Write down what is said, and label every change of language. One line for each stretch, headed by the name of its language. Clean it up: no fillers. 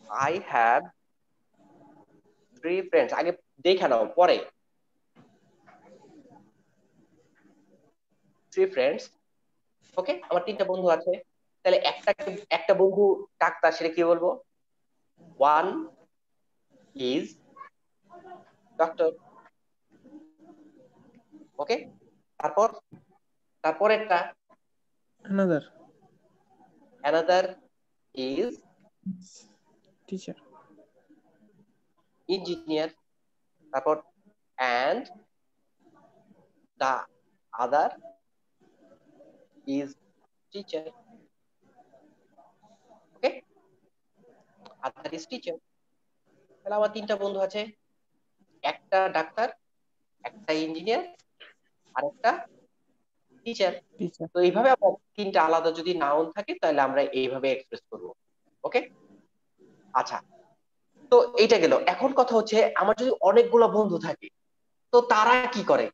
English: I have 3 friends,
Bangla: আগে দেখে নাও পরে।
English: 3 friends,
Bangla: ওকে, আমার 3টা বন্ধু আছে। তাহলে একটা বন্ধু ডাক্তার, সেটা কি বলবো?
English: One is doctor, okay.
Bangla: তারপরেরটা
English: another another is teacher, engineer,
Bangla: তারপর
English: and the other is teacher, okay, other is teacher।
Bangla: তাহলে আমার 3টা বন্ধু আছে, একটা ডাক্তার, একটা ইঞ্জিনিয়ার, আর একটা টিচার।
English: teacher.
Bangla: তো এইভাবে আমরা 3টা আলাদা যদি নাউন থাকে তাহলে আমরা এইভাবে এক্সপ্রেস করব, ওকে। আচ্ছা, তো এইটা গেল। এখন কথা হচ্ছে আমার যদি অনেকগুলো বন্ধু থাকে তো তারা কি করে?